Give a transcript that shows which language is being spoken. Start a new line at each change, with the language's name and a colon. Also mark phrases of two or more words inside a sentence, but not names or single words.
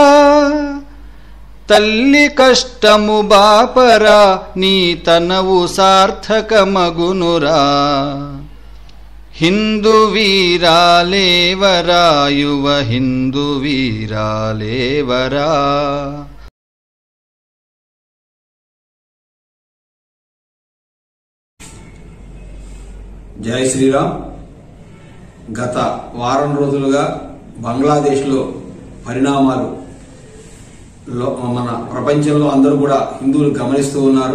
Telugu: తల్లీ కష్టము బాపరా నీ తనవు సార్థకమగునురా హిందూ వీరాలెవరా యువ హిందూ వీరాలెవరా। జై శ్రీరామ్. గత వారం రోజులుగా బంగ్లాదేశ్లో పరిణామాలు మన ప్రపంచంలో అందరూ కూడా హిందువులు గమనిస్తూ ఉన్నారు.